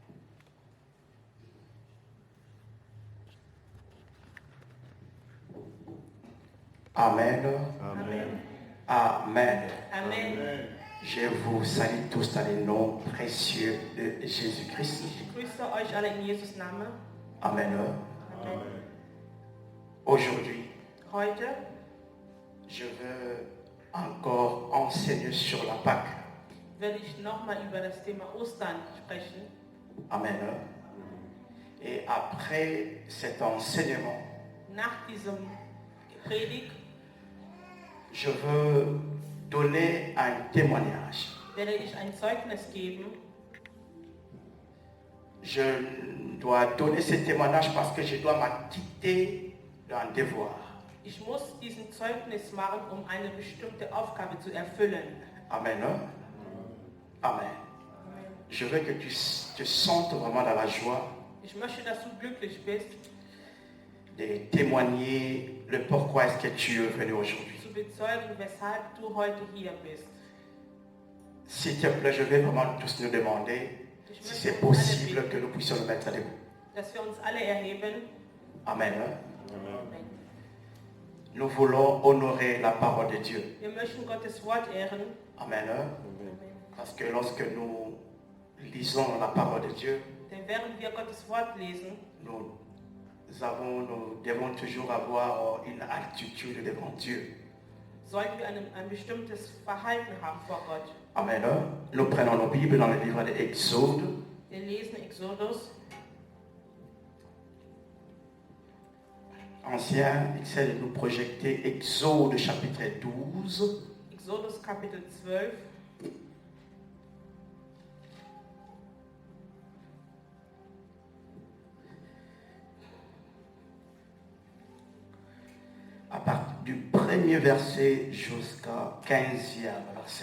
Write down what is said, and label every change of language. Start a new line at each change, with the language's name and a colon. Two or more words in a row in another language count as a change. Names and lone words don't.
French: Amen. Amen. Amen. Amen. Je vous salue tous dans le nom précieux de Jésus-Christ.
German: Ich grüße euch alle in Jesus Namen.
French: Amen. Amen. Aujourd'hui,
German: Heute
French: je veux encore enseigner sur la Pâque.
German: werde ich nochmal über das Thema Ostern sprechen.
French: Amen. Et après cet enseignement,
German: Nach diesem Predigt
French: je veux donner un témoignage.
German: werde ich ein Zeugnis geben.
French: Je dois donner ce témoignage parce que je dois m'acquitter d'un devoir.
German: Ich muss diesen Zeugnis machen, um eine bestimmte Aufgabe zu erfüllen.
French: Amen. Amen. Je veux que tu te sentes vraiment dans la joie
German: Ich möchte, dass du glücklich bist,
French: de témoigner le pourquoi est-ce que tu es venu aujourd'hui.
German: zu bezeugen, weshalb du heute hier bist.
French: S'il te plaît, je vais vraiment tous nous demander
German: Ich
French: si c'est
German: möchte uns alle
French: possible que
German: bitten,
French: nous puissions nous mettre debout.
German: dass wir uns alle erheben.
French: Amen. Amen. Nous voulons honorer la parole de Dieu.
German: Wir möchten Gottes Wort ehren.
French: Amen. Amen. Parce que lorsque nous lisons la parole de Dieu,
German: Denn während wir Gottes Wort lesen,
French: nous devons toujours avoir une attitude devant Dieu.
German: sollten wir ein bestimmtes Verhalten haben vor Gott.
French: Amen. Nous prenons nos Bibles dans le livre de Exode.
German: Wir lesen Exodus.
French: Ancien, essaie de nous projeter Exode chapitre 12.
German: Exodus Kapitel 12.
French: À partir du premier verset jusqu'à 15e verset.